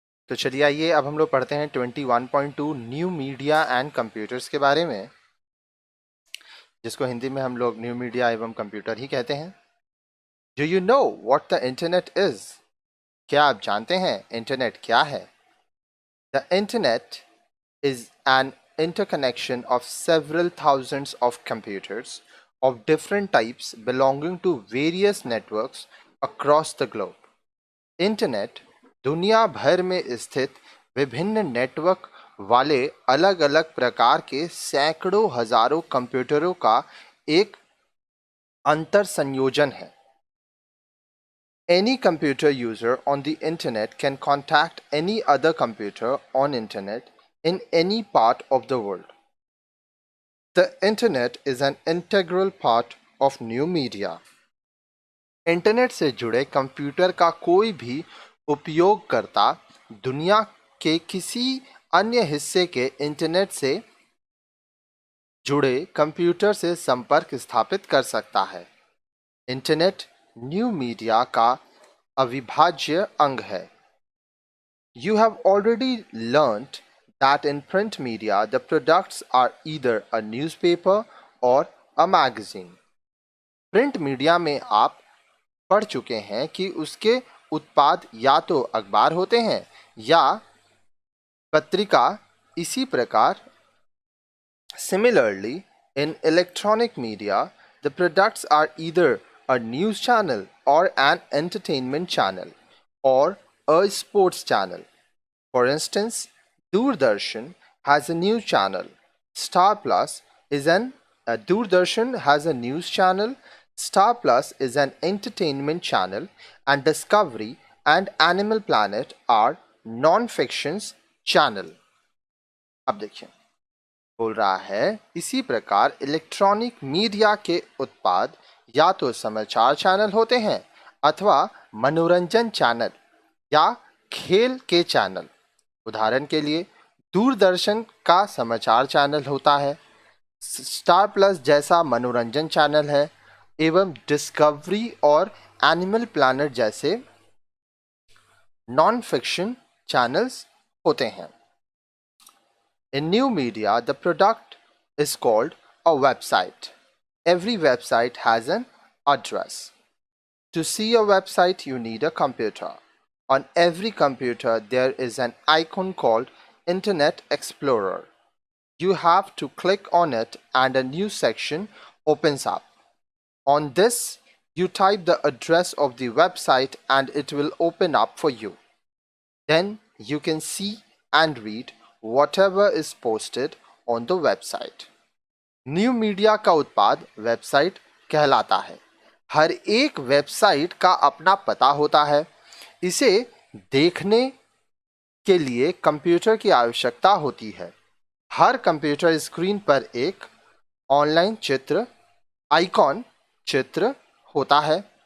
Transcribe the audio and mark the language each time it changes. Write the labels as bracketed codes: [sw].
[hi] तो चलिए आइए अब हम लोग पढ़ते हैं 21.2 न्यू मीडिया एंड कंप्यूटर्स के बारे में, जिसको हिंदी में हम लोग न्यू मीडिया एवं कंप्यूटर ही कहते हैं। [en] Do you know what the internet is? [hi] क्या आप जानते हैं इंटरनेट क्या है? [en] The internet is an interconnection of several thousands of computers of different types belonging to various networks across the globe. [hi] Internet दुनिया भर में स्थित विभिन्न नेटवर्क वाले अलग अलग प्रकार के सैकड़ों हजारों कंप्यूटरों का एक अंतर संयोजन है। [en] Any computer user on the internet can contact any other computer on internet in any part of the world. The internet is an integral part of new media. [hi] Internet से जुड़े कंप्यूटर का कोई भी उपयोगकर्ता दुनिया के किसी अन्य हिस्से के इंटरनेट से जुड़े कंप्यूटर से संपर्क स्थापित कर सकता है। इंटरनेट न्यू मीडिया का अविभाज्य अंग है। [en] You have already learnt that in print media the products are either a newspaper or a magazine. [hi] Print media में आप पढ़ चुके हैं कि उसके उत्पाद या तो अखबार होते हैं या पत्रिका। इसी प्रकार [en] similarly in electronic media the products are either a news channel or an entertainment channel or a sports channel. For instance, Doordarshan has a news channel. Star Plus is an Doordarshan has a news channel. Star Plus is an entertainment channel, and Discovery and Animal Planet are non-fictions channel. [hi] अब देखिए, बोल रहा है इसी प्रकार electronic media के उत्पाद या तो समाचार चैनल होते हैं अथवा मनोरंजन चैनल या खेल के चैनल। उदाहरण के लिए दूरदर्शन का समाचार चैनल होता है, स्टार प्लस जैसा मनोरंजन चैनल है एवं डिस्कवरी और एनिमल प्लैनेट जैसे नॉन फिक्शन चैनल्स होते हैं। [en] In new media, the product is called a website. Every website has an address. To see a website, you need a computer. On every computer, there is an icon called Internet Explorer. You have to click on it and a new section opens up. On this, you type the address of the website and it will open up for you. Then you can see and read whatever is posted on the website. [hi] New media का उत्पाद website कहलाता है। हर एक website का अपना पता होता है। इसे देखने के लिए कंप्यूटर की आवश्यकता होती है। हर कंप्यूटर स्क्रीन पर एक ऑनलाइन चित्र आइकॉन चित्र होता है।